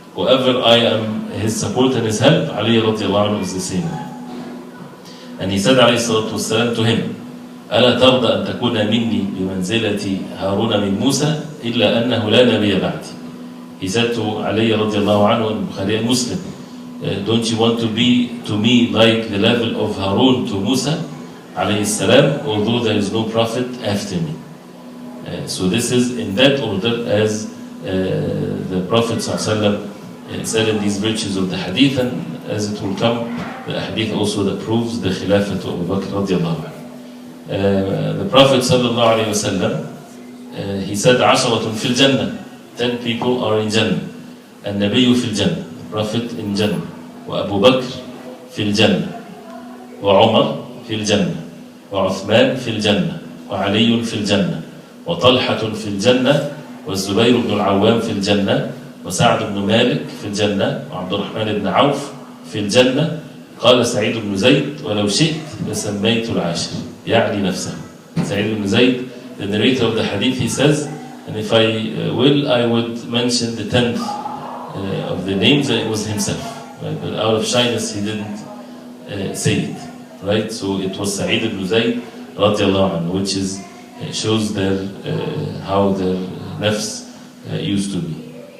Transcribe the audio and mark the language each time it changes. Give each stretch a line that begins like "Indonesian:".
English: Whoever I am his support and his help, Ali radiallahu anhu is the same. And he said alayhi salatu wasalam to him,
Arabic: ألا ترضى أن تكون مني بمنزلة هارون من موسى إلا أنه لا نبي بعدي.
English: He said to Ali radiallahu anhu in Bukhari and Muslim, don't you want to be to me like the level of Harun to Musa alayhi salam, although there is no prophet after me? So this is in that order as the Prophet sallallahu said in these virtues of the hadith, and as it will come, the hadith also that proves the khilafah to Abu Bakr radiallahu anhu. The Prophet sallallahu alayhi wasallam he said
Arabic: عشرة في الجنة,
English: 10 people are in Jannah.
Arabic: النبي في الجنة,
English: the Prophet in Jannah.
Arabic: وأبو بكر في الجنة, وعمر في الجنة, وعثمان في الجنة, وعلي في الجنة, وطلحة في الجنة, والزبير بن العوام في الجنة, وسعد بن مالك في الجنة, وعبد الرحمن بن عوف في الجنة. قال سعيد بن زيد ولو شئت لسميت العاشر, يعني نفسه.
English: سعيد بن زيد, the narrator of the hadith, he says, and if I will, I would mention the 10th of the names, and it was himself. Right? But out of shyness, he didn't say it. Right? So it was Sa'id ibn Zayd radiallahu anhu, which is shows their how their nafs used to be.